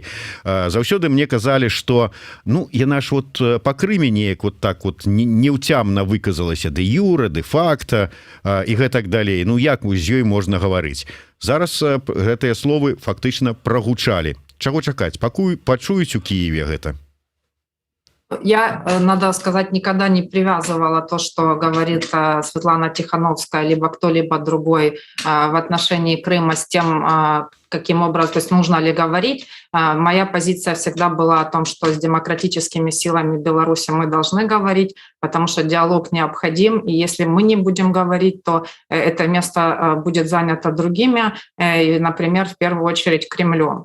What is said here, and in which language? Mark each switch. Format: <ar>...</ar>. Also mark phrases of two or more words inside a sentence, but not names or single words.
<be>Заўсёды мне казалі, што ну яна ж вот па Крыме неяк вот так вот неўцямна выказалася дэ юрэ, дэ факта і гэтак далей. Ну як з ёй можна гаварыць? Зараз гэтыя словы фактычна прагучалі. Чаго чакаць? Пакуль пачуюць у Киеве гэта?</be> <ru>Я, надо сказать, никогда не привязывала то, что говорит Светлана Тихановская, либо кто-либо другой в отношении Крыма с тем, каким образом, то есть нужно ли говорить. Моя позиция всегда была о том, что с демократическими силами Беларуси мы должны говорить, потому что диалог необходим, и если мы не будем говорить, то это место будет занято другими, например, в первую очередь Кремлем.</ru>